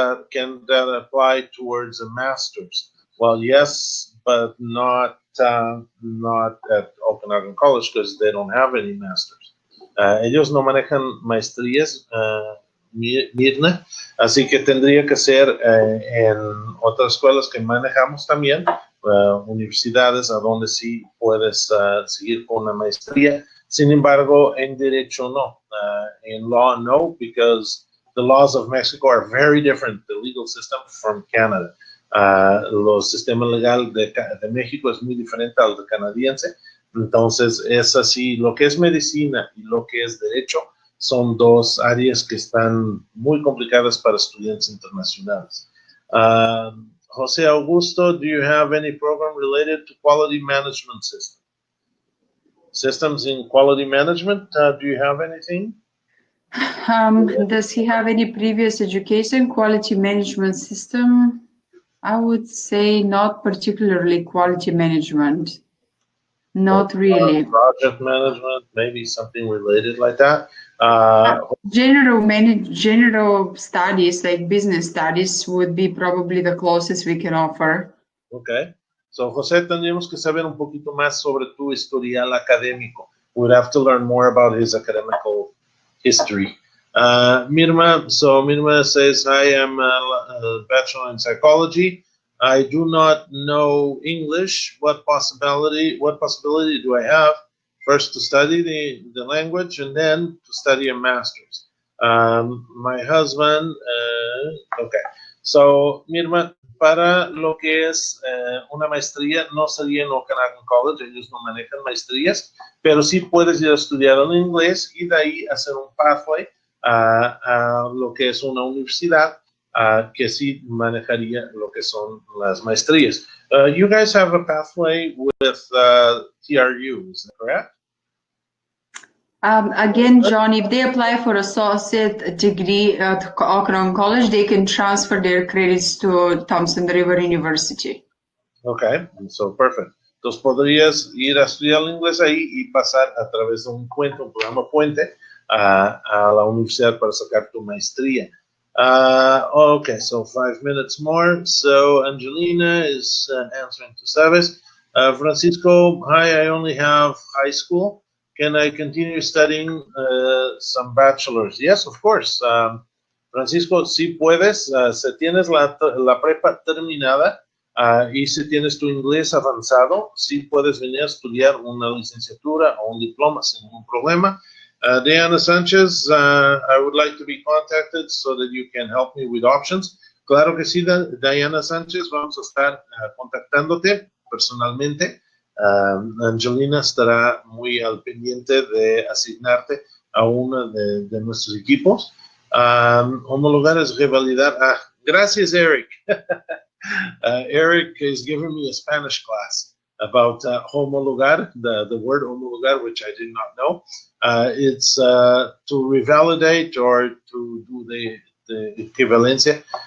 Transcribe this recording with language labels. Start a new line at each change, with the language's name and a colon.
English: Can that apply towards a master's? Well, yes, but not at Okanagan College because they don't have any masters.
Spanish: Ellos no manejan maestrías, Mirna, así que tendría que ser en otras escuelas que manejamos también, universidades a donde sí puedes seguir con una maestría. Sin embargo, en Derecho no.
English: In law, no, because the laws of Mexico are very different, the legal system, from Canada.
Spanish: Los sistemas legal de México es muy diferente al de canadiense. Entonces, es así, lo que es medicina y lo que es derecho son dos áreas que están muy complicadas para estudiantes internacionales.
English: José Augusto, do you have any program related to quality management system? Systems in quality management, do you have anything? Does he have any previous education quality management system? I would say not particularly quality management. Not really. Project management, maybe something related like that. General studies like business studies would be probably the closest we can offer. Okay.
Spanish: So, José, tendríamos que saber un poquito más sobre tu historial académico.
English: We'd have to learn more about his academical history. Mirma says, I am a bachelor in psychology. I do not know English. What possibility do I have? First to study the language and then to study a master's. My husband, okay.
Spanish: So, Mirma, para lo que es una maestría, no sería en Okanagan College, ellos no manejan maestrías, pero sí puedes ir a estudiar en inglés y de ahí hacer un pathway a lo que es una universidad que sí manejaría lo que son las maestrías.
English: You guys have a pathway with TRU, is that correct? Again, John, if they apply for associate degree at Okanagan College, they can transfer their credits to Thompson River University. Okay, so perfect.
Spanish: Entonces podrías ir a estudiar el inglés ahí y pasar a través de un programa puente a la universidad para sacar tu maestría.
English: Okay, so 5 minutes more. So Angelina is answering to Sabes. Francisco, hi, I only have high school. Can I continue studying some bachelor's? Yes, of course.
Spanish: Francisco, si puedes, si tienes la prepa terminada y si tienes tu inglés avanzado, sí puedes venir a estudiar una licenciatura o un diploma sin ningún problema.
English: Diana Sanchez, I would like to be contacted so that you can help me with options.
Spanish: Claro que sí, Diana Sánchez, vamos a estar contactándote personalmente. Angelina estará muy al pendiente de asignarte a uno de nuestros equipos. Homologar es revalidar. Gracias, Eric.
English: Eric is giving me a Spanish class about homologar, the word homologar, which I did not know. It's to revalidate or to do the equivalencia.